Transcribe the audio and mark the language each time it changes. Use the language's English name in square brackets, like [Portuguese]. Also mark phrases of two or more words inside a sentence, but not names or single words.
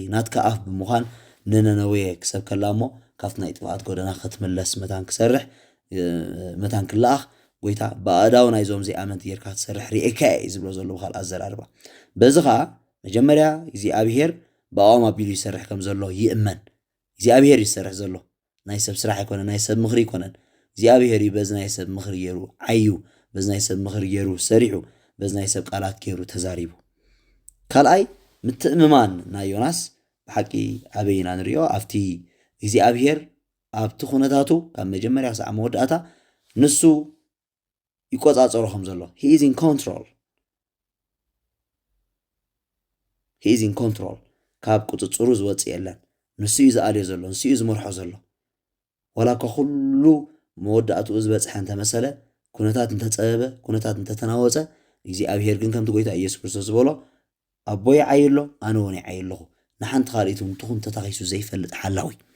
[Tigrinya] ናትካ ኣፍ ብምዃን ንነነዌ ክሰብ ከላ እሞ ካብቲ ናይ ጥፍኣት ጎደና ክትምለስ መታን ክሰርሕ መታን ክለኣኽ ጎይታ ብኣእዳው ናይዞም ዘይኣመንቲ ጌርካ ትሰርሕ ርኢካ እዩ ዝብሎ ዘሎ ብኻልእ ኣዘራርባ በዚ ከዓ መጀመርያ እግዚኣብሔር ብኣኦም ኣቢሉ ይሰርሕ ከም ዘሎ ይእመን እግዚኣብሔር ይሰርሕ ዘሎ ናይ ሰብ ስራሕ ኣይኮነን ናይ ሰብ ምኽሪ ኣይኮነን እግዚኣብሔር እዩ በዚ ናይ ሰብ ምኽሪ ገይሩ ዓዩ በዚ ናይ ሰብ ምኽሪ ገይሩ ሰሪሑ በዚ ናይ ሰብ ቃላት ገይሩ ተዛሪቡ ካልኣይ ምትእምማን ናይ ዮናስ ብሓቂ ኣበይና ንሪኦ ኣብቲ እግዚኣብሔር ኣብቲ ኩነታቱ ካብ መጀመርያ ክሳብ መወዳእታ ንሱ ይቆፃፀሮ ከም ዘሎ [English] he is in control [Tigrinya] ካብ ቁፅፅሩ ዝወፅእ የለን ንሱ እዩ ዝኣልዮ ዘሎ ንሱ እዩ ዝመርሖ ዘሎ ወላ ኩሉ መወዳእትኡ ዝበፅሐ እንተመሰለ ኩነታት እንተፀበበ ኩነታት እንተተናወፀ እግዚኣብሔር ግን ከምቲ ጎይታ ኢየሱስ ክርስቶስ ዝበሎ ኣቦይ ዓይሎ ኣነ እውን ዓይለኹ ንሓንቲ ካልኢቱ እንትኹን ተታኺሱ ዘይፈልጥ ሓላዊ